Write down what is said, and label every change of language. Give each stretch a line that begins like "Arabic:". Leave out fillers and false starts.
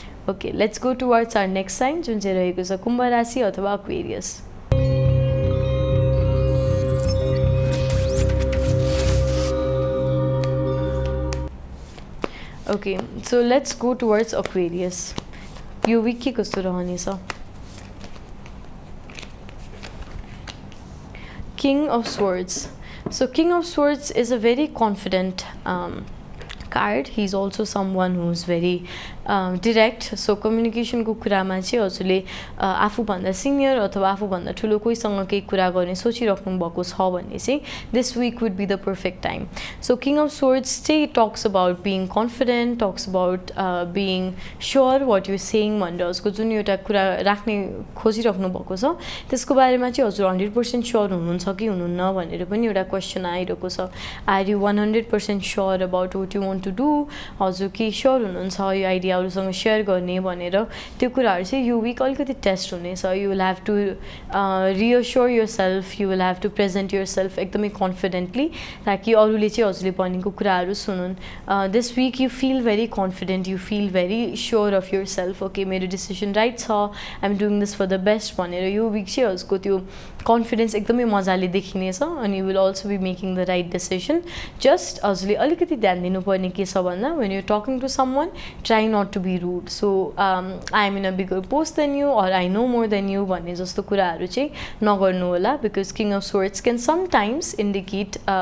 English: okay let's go towards our next sign
Nepali: जुन चाहिँ रहेको छ कुम्भ राशि अथवा
English: Aquarius Okay, so let's go towards Aquarius.
Nepali: यो week के कस्तो रहनेछ King of Swords.
English: So King of Swords is a very confident card. He's also someone who's very direct.
Nepali: So communication को कुरामा चाहिँ हजुरले आफूभन्दा सिनियर अथवा आफूभन्दा ठुलो कोहीसँग केही कुरा गर्ने सोचिराख्नु भएको छ भने चाहिँ
English: this week would be the perfect time.
Nepali: So King of Swords चाहिँ talks about being confident, talks about being sure what you're saying भनेर उसको जुन एउटा कुरा राख्ने खोजिराख्नु भएको छ त्यसको बारेमा चाहिँ हजुर 100% sure हुनुहुन्छ कि हुनुहुन्न भनेर पनि एउटा क्वेसन आइरहेको छ
English: Are you 100% sure about what you want to do?
Nepali: हजुर के sure हुनुहुन्छ यो आइडिया अरूसँग सेयर गर्ने भनेर त्यो कुराहरू चाहिँ यो विक अलिकति टेस्ट हुनेछ
English: you will have to reassure yourself
Nepali: you will have to present your self एकदमै कन्फिडेन्टली ताकि अरूले चाहिँ हजुरले भनेको कुराहरू सुनुन् this week you feel very confident you feel very sure of your self okay मेरो डिसिसन राइट छ आइ am doing this for the best भनेर यो विक चाहिँ हजुरको त्यो कन्फिडेन्स एकदमै मजाले देखिनेछ अनि you will also be making the right decision just हजुरले अलिकति ध्यान दिनुपर्ने के छ भन्दा when you talking to some one
English: try not to be rude so I am in a bigger post than you
Nepali: or I know more than you भन्ने जस्तो कुराहरू चाहिँ नगर्नु होला because King of Swords can sometimes indicate